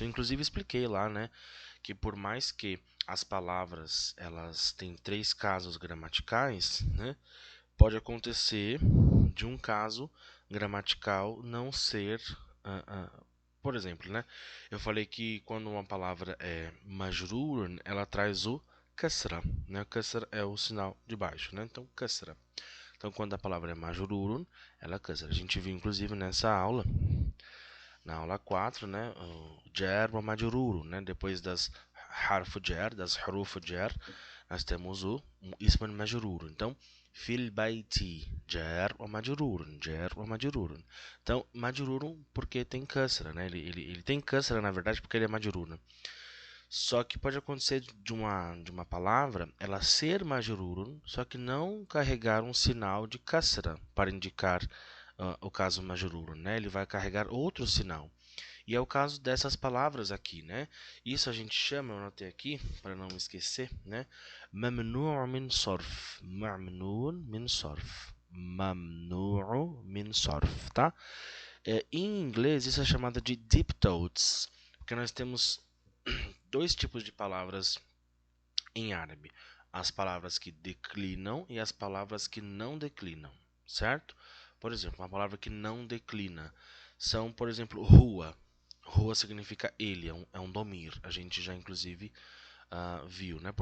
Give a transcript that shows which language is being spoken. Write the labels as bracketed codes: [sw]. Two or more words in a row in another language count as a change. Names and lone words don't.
[pt] Eu inclusive expliquei lá, né, que por mais que as palavras elas têm 3 casos gramaticais, né, pode acontecer de um caso gramatical não ser, por exemplo, né, eu falei que quando uma palavra é majrur, ela traz o kasra, né? Kasra é o sinal de baixo, né? Então, kasra. Então, quando a palavra é majrurun, ela é kasra. A gente viu, inclusive, nessa aula, na aula 4, né? [ar] O جار ومجرور, [pt] né? Depois das [ar] حرف جر, [pt] das [ar] حروف جر, [pt] nós temos o [ar] اسماً مجروراً. Então, في البيت، جار ومجرور، جار ومجرور. [pt] Então, majrurun porque tem kasra, né? Ele tem kasra, na verdade, porque ele é majrurun. Só que pode acontecer de uma palavra ela ser majrurun, só que não carregar um sinal de kasra para indicar o caso majrurun, né? Ele vai carregar outro sinal. E é o caso dessas palavras aqui, né? Isso a gente chama, eu anotei aqui para não me esquecer, né? [ar] ممنوع من صرف، ممنوع من صرف، ممنوع من صرف, mamnu' min sarf, [pt] tá? Em inglês isso é chamado de [en] deep thoughts, [pt] porque nós temos dois tipos de palavras em árabe: as palavras que declinam e as palavras que não declinam, certo? Por exemplo, uma palavra que não declina são, por exemplo, rua. Rua significa ele, é um domir. A gente já inclusive viu, né?